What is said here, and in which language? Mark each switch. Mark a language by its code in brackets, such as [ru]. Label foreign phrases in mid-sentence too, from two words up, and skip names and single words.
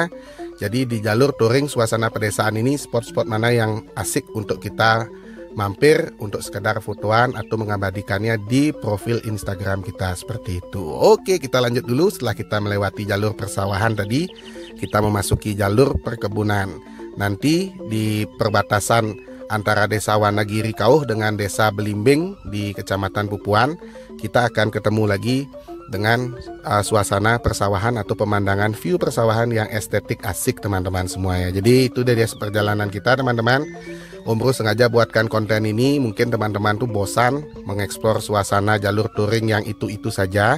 [id] Jadi di jalur touring suasana pedesaan ini spot-spot mana yang asik untuk kita mampir untuk sekedar fotoan atau mengabadikannya di profil Instagram kita seperti itu. Oke, kita lanjut dulu. Setelah kita melewati jalur persawahan tadi, kita memasuki jalur perkebunan. Nanti di perbatasan antara desa Wanagiri Kauh dengan desa Belimbing di Kecamatan Pupuan, kita akan ketemu lagi dengan suasana persawahan atau pemandangan view persawahan yang estetik asik teman-teman semuanya. Jadi itu dia perjalanan kita teman-teman. Om Bro sengaja buatkan konten ini, mungkin teman-teman tuh bosan mengeksplor suasana jalur touring yang itu-itu saja.